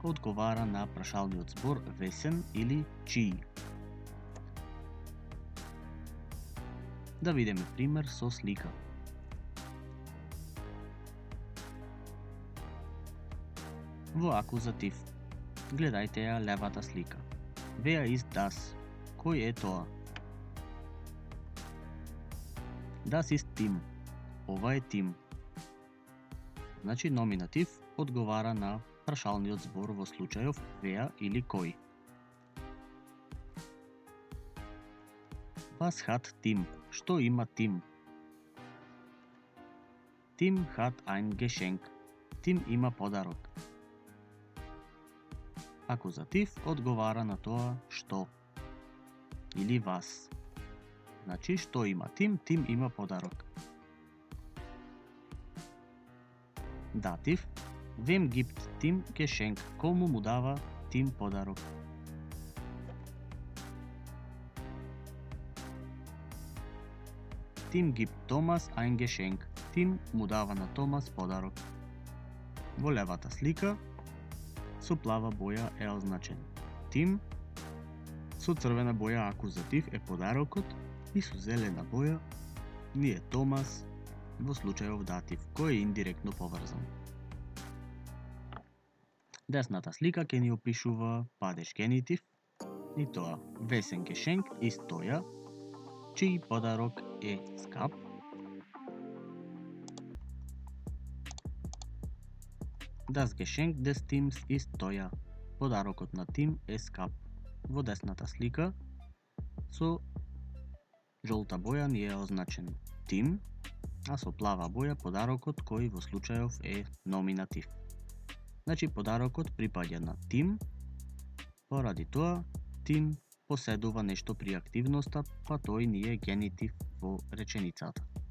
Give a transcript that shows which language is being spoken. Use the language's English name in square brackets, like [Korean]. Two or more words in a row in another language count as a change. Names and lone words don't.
[Macedonian] одговара на прашалниот збор весен или чиј. Да видиме пример со слика. Во акузатив, гледајте ја левата слика. [German] Where is das? [Macedonian] Кој е тоа? [German] Das ist Tim. [Macedonian] Ова е Тим. Значи номинатив одговара на прашалниот збор во случајов where или кој. [German] Was hat Tim? [Macedonian] Што има Тим? [German] Tim hat ein Geschenk. [Macedonian] Тим има подарок. Акузатив одговара на тоа што или вас. Значи што има Тим? Тим има подарок. Датив, [German] wem gibt Tim Geschenk? [Macedonian] Кому му дава Тим подарок? [German] Tim gibt Thomas ein Geschenk. [Macedonian] Тим му дава на Томас подарок. Во левата слика со плава боја е означен Тим, со црвена боја акузатив е подарокот и со зелена боја ни е Томас во случајов датив, кој е индиректно поврзан. Десната слика ќе ни опишува падеж генитив и тоа [German] wessen Geschenk ist teuer, [Macedonian] чиј подарок е скап. [German] Das Geschenk des Tims ist teuer. [Macedonian] Подарокот на Тим е скап. Во десната слика со жолта боја ни е означен Тим, а со плава боја подарокот кој во случајов е номинатив. Значи подарокот припаѓа на Тим, поради тоа Тим поседува нешто при активноста, па тој ни е генитив во реченицата.